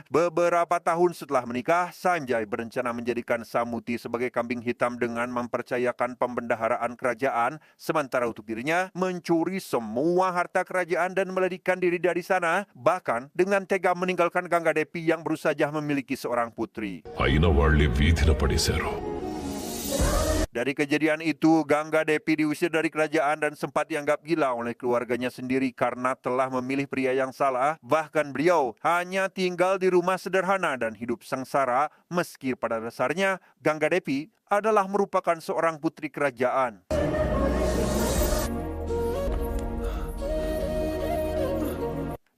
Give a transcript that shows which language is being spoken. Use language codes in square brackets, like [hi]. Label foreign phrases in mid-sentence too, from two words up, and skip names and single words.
[id] Beberapa tahun setelah menikah, Sanjay berencana menjadikan Samuti sebagai kambing hitam dengan mempercayakan pembendaharaan kerajaan, sementara untuk dirinya mencuri semua harta kerajaan dan melarikan diri dari sana, bahkan dengan tega meninggalkan Gangga Devi yang baru saja memiliki seorang putri. [te] అయిన వాళ్ళే వీధిన పడేశారు. [id] Dari kejadian itu, Gangga Devi diusir dari kerajaan dan sempat dianggap gila oleh keluarganya sendiri karena telah memilih pria yang salah. Bahkan beliau hanya tinggal di rumah sederhana dan hidup sengsara, meski pada dasarnya Gangga Devi adalah merupakan seorang putri kerajaan.